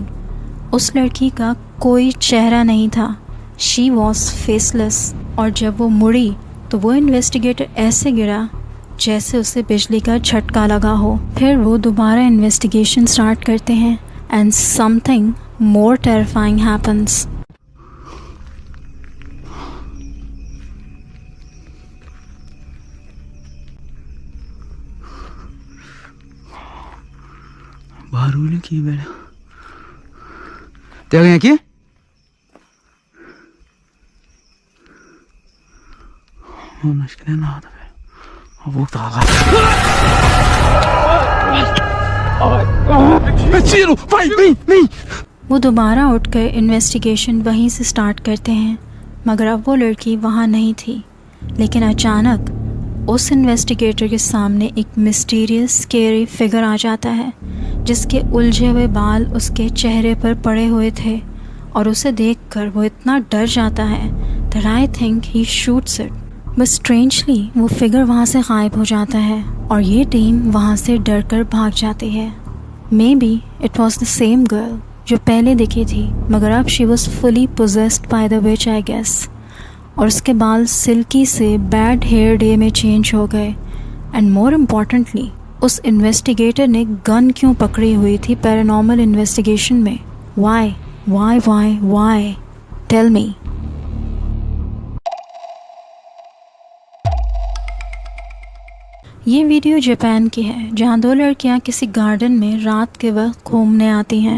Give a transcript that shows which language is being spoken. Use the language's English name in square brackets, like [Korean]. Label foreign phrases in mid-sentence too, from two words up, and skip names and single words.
[Hindi] उस लड़की का कोई चेहरा नहीं था, [English] she was faceless. [Hindi] और जब वो मुड़ी तो वो इन्वेस्टिगेटर ऐसे गिरा जैसे उसे बिजली का झटका लगा हो। फिर वो दोबारा [English] investigation start [Hindi] करते हैं [English] and something more terrifying happens. [Portuguese] Barulho aqui, velho. Tem alguém aqui? Mano, acho que não é nada, velho. Vou voltar lá. É tiro! Vai, vem! [Hindi] वो दोबारा उठकर इन्वेस्टिगेशन वहीं से स्टार्ट करते हैं, मगर अब वो लड़की वहाँ नहीं थी। लेकिन अचानक उस इन्वेस्टिगेटर के सामने एक [English] mysterious scary figure [Hindi] आ जाता है जिसके उलझे हुए बाल उसके चेहरे पर पड़े हुए थे और उसे देखकर वो इतना डर जाता है [English] that I think he shoots it। but strangely [Hindi] वो फिगर वहाँ से गायब हो जाता है और ये टीम वहाँ से डर कर भाग जाती है। [English] may be it was the same girl [Hindi] जो पहले दिखी थी, मगर अब [English] she was fully possessed by the witch I guess. [Hindi] और उसके बाल सिल्की से [English] bad hair day [Hindi] में चेंज हो गए। [English] and more importantly [Hindi] उस इन्वेस्टिगेटर ने गन क्यों पकड़ी हुई थी [English] paranormal investigation [Hindi] में? [English] why why why why tell me. [Hindi] ये वीडियो जापान की है जहाँ दो लड़कियाँ किसी गार्डन में रात के वक्त घूमने आती हैं।